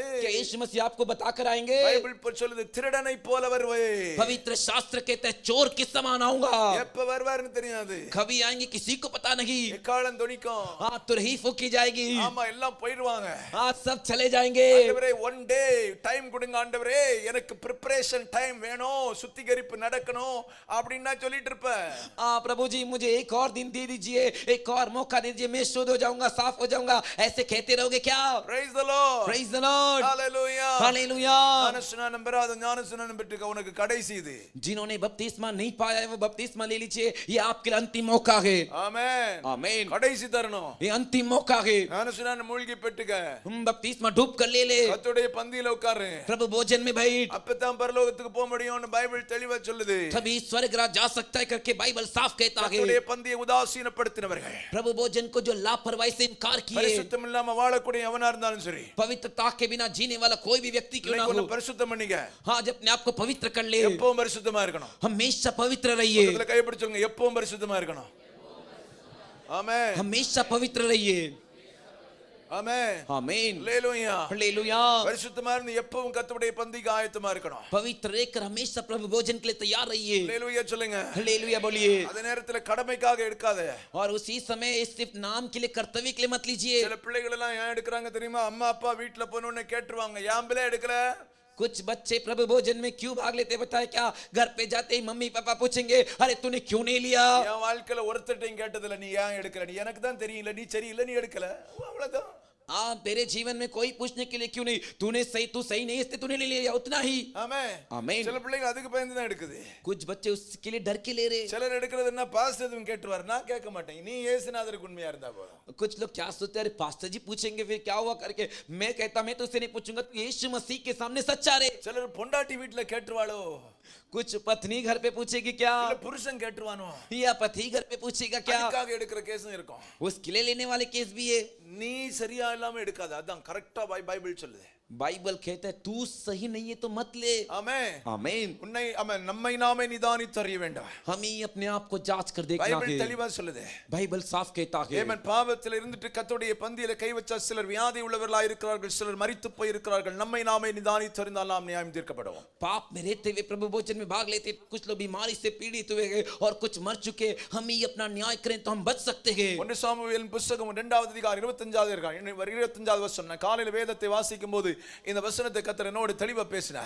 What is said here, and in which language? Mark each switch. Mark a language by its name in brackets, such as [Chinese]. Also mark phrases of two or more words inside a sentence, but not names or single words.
[Hindi] क्या यीशु मसीह आपको बताकर आएंगे? [Tamil] பைபிள் சொல்லுது திருடனை போல வருவே. [Hindi] पवित्र शास्त्र कहता है चोर के समान आऊंगा। [Tamil] எப்ப வருவாருன்னு தெரியாது. [Hindi] कभी आएंगे किसी को पता नहीं। [Tamil] எக்காலம் தொனிக்கும். [Hindi] तुरही फूकी जाएगी। [Tamil] ஆமா, எல்லாம் போயிடுவாங்க. [Hindi] सब चले जाएंगे। [Tamil] ஆண்டவரே [English] one day time [Tamil] கொடுங்க ஆண்டவரே, எனக்கு [English] preparation time [Tamil] வேணும், சுத்திகரிப்பு நடக்கணும் அப்படினா சொல்லிட்டு இருப்ப. [Hindi] प्रभु जी मुझे एक और दिन दे दीजिए, एक और मौका दे दीजिए, मैं शुद्ध हो जाऊंगा, साफ हो जाऊंगा, ऐसे कहते रहोगे क्या? [English] Praise the Lord. Praise the Lord. Hallelujah. Hallelujah. [Tamil] ஞானஸ்நானம் பெறாத ஞானஸ்நானம் பெற்றுக்க உனக்கு கடைசி இது. [Hindi] जिन्होंने बपतिस्मा नहीं पाया है वो बपतिस्मा ले लीजिए, ये आपके लिए अंतिम मौका है। [Tamil] ஆமென், [Hindi] आमीन। [Tamil] கடைசி தருணம், [Hindi] ये अंतिम मौका है। [Tamil] ஞானஸ்நானம் மூழ்கி பெற்றுக்க, [Hindi] बपतिस्मा डूब कर ले ले, [Tamil] கர்த்தருடைய பந்தியில உட்காரு, [Hindi] प्रभु भोजन में बैठ, [Tamil] அப்பதான் பரலோகத்துக்கு போக முடியும்னு பைபிள் தெளிவா சொல்லுது. [Hindi] तभी स्वर्ग राज जा सकता है करके बाइबल साफ कहता है। [Tamil] கர்த்தருடைய பந்தியை உதாசீனப்படுத்தினவர்கள், [Hindi] प्रभु भोजन को जो लापरवाही से इनकार किए, [Tamil] பரிசுத்தம் இல்லாம வாழக்கூடிய எவனா இருந்தாலும் சரி, [Hindi] पवित्रता के बिना जीने वाला कोई भी व्यक्ति क्यों ना हो, [Tamil] பரிசுத்தம் பண்ணிக்க. [Hindi] हाँ जब अपने आप को पवित्र कर ले, [Tamil] எப்பவும் பரிசுத்தமா இருக்கணும். [Hindi] हमेशा पवित्र रहिए। [Tamil] பக்கத்துல கை பிடிச்சுங்க, எப்பவும் பரிசுத்தமா இருக்கணும். ஆமென், [Hindi] हमेशा पवित्र रहिए। [Tamil] ஆமென், [Hindi] आमीन। [Tamil] ஹalleluya. [Hindi] हालेलुया। [Tamil] பரிசுத்தமா இருந்து எப்பவும் கர்த்தருடைய பந்திக்கு ஆயத்தமா இருக்கணும். [Hindi] पवित्र रहकर हमेशा प्रभु भोजन के लिए तैयार रहिए। [Tamil] ஹalleluya சொல்லுங்க. [Hindi] हालेलुया बोलिए। [Tamil] அதே நேரத்துல கடமைக்காக எடுக்காத. [Hindi] और उसी समय सिर्फ नाम के लिए, कर्तव्य के लिए मत लीजिए। [Tamil] சில பிள்ளைகள் எல்லாம் ஏன் எடுக்கறாங்க தெரியுமா? அம்மா அப்பா வீட்ல போனோனே கேட்டுருவாங்க, ஏன் பிள்ளை எடுக்கல? [Hindi] कुछ बच्चे प्रभु भोजन में क्यों भाग लेते बताए क्या? घर पे जाते ही मम्मी पापा पूछेंगे अरे तूने क्यों नहीं लिया? [Tamil] என் வாழ்க்கையில ஒருத்தட்டையும் கேட்டதில்ல, நீ ஏன் எடுக்கல? நீ எனக்கு தான் தெரியல, நீ சரியில்லை, நீ எடுக்கல, அவ்வளவுதான். [Hindi] तेरे जीवन में कोई पूछने के लिए क्यों नहीं, तूने सही, तू सही नहीं इसलिए तूने ले लिया, उतना ही। [Tamil] ஆமென், [Hindi] आमीन। [Tamil] சில பிள்ளைகள் அதுக்கு பயந்து தான் எடுக்குது. [Hindi] कुछ बच्चे उसके लिए डर के ले रहे। [Tamil] சிலர் எடுக்கிறது என்ன, பாஸ்டர் எதுவும் கேட்டுவார், நான் கேட்க மாட்டேன், நீ இயேசுநாதருக்கு உண்மையா இருந்தா போதும். [Hindi] कुछ लोग क्या सोचते हैं अरे पास्टर जी पूछेंगे फिर क्या हुआ करके, मैं कहता मैं तो उससे नहीं पूछूंगा, तू यीशु मसीह के सामने सच्चा रे। [Tamil] சிலர் பொண்டாட்டி வீட்ல கேட்டுவாளோ, [Hindi] कुछ पत्नी घर पे पूछेगी क्या, [Tamil] இல்ல புருஷன் கேட்டுவானோ, [Hindi] या पति घर पे पूछेगा क्या, [Tamil] அதுக்காக எடுக்கிற கேஸும் இருக்கும். [Hindi] उसके लिए लेने वाले केस भी है। [Tamil] நீ சரியா இல்லாம எடுக்காத, அதான் கரெக்ட்டா பைபிள் சொல்லுது. [Hindi] बाइबल कहता है तू सही नहीं है तो मत ले। [Tamil] ஆமென், [Hindi] आमीन। [Tamil] உன்னை ஆமென், நம்மை நாமே நிதானித்து அறிய வேண்டும். [Hindi] हम ही अपने आप को जांच कर देखना [Tamil] பைபிள் [Hindi] है। [Tamil] தெளிவா சொல்லுது. [Hindi] बाइबल साफ कहता है। [Tamil] ஆமென், பாவத்தில் இருந்துட்டு கர்த்தருடைய பந்தியில கை வச்ச சிலர் வியாதி உள்ளவர்களாய் இருக்கிறார்கள், சிலர் மரித்து போய் இருக்கிறார்கள். நம்மை நாமே நிதானித்து அறிந்தால் நாம் நியாயம் தீர்க்கப்படுவோம். [Hindi] पाप में रहते हुए प्रभु भोजन में भाग लेते, कुछ लोग बीमारी से पीड़ित हुए हैं और कुछ मर चुके, हम ही अपना न्याय करें तो हम बच सकते हैं। [Tamil] 1 சாமுவேலின் புத்தகம் 2வது அதிகாரம் 25வது வசனம், காலையில வேதத்தை வாசிக்கும் போது இந்த வசனத்தை கர்த்தர் என்னோடு தெளிவா பேசினார்.